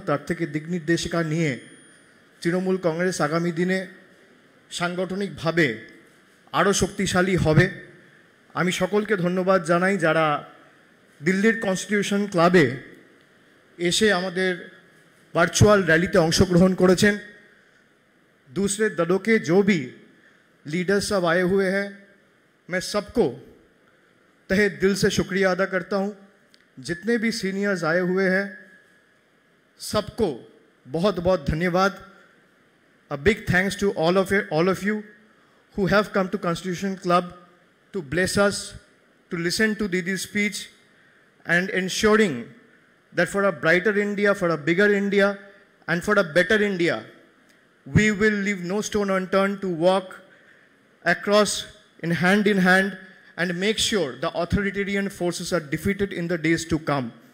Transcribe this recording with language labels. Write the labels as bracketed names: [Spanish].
[Bangla] তার থেকে দিক নির্দেশিকা নিয়ে তৃণমূল কংগ্রেস আগামী দিনে সাংগঠনিকভাবে আরও শক্তিশালী হবে। আমি সকলকে ধন্যবাদ জানাই যারা দিল্লির কনস্টিটিউশন ক্লাবে এসে আমাদের ভার্চুয়াল रैली अंशग्रहण करेছেন। [Hindi] दूसरे दलों के जो भी लीडर्स सब आए हुए हैं, मैं सबको तहे दिल से शुक्रिया अदा करता हूं। जितने भी सीनियर्स आए हुए हैं सबको बहुत बहुत धन्यवाद। [English] A big thanks to all of you who have come to Constitution Club to bless us, to listen to Didi's speech and ensuring that for a brighter India, for a bigger India and for a better India, we will leave no stone unturned to walk across in hand and make sure the authoritarian forces are defeated in the days to come.